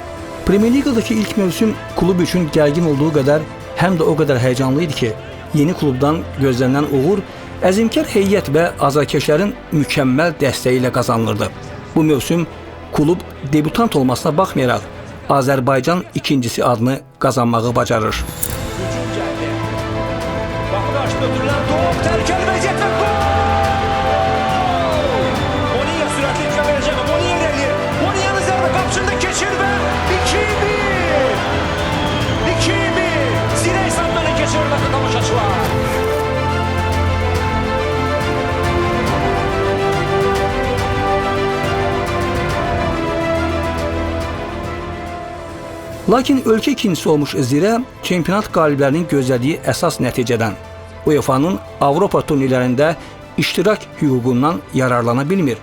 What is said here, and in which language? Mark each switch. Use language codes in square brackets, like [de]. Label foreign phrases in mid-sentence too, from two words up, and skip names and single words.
[az] Premyer Liqadakı ilk mövsüm klub üçün gərgin olduğu qədər həm də o qədər həyəcanlı idi ki, yeni klubdan gözlənilən uğur əzimkar heyət və azarkeşlərin mükəmməl dəstəyi ilə qazanılırdı. Bu mövsüm klub debutant olmasına baxmayaraq Azərbaycan ikincisi adını qazanmağı bacarır. [tr] Hücum geldi. Kapıda açtı ödüller. Top tehlikeli vaziyette gol! Moniya süratli imkan verecek. Moniya ilerliyor. Moniya'nın zerbe kapısında geçir ve 2-1. 2-1. Zirə hesablarına geçiyor bakın tamaşaçılar. [az] Lakin ölkə ikincisi olmuş Zirə çempionat qaliblərinin gözlədiyi əsas nəticədən UEFA-nın Avropa turnirlərində iştirak hüququndan yararlana bilmir.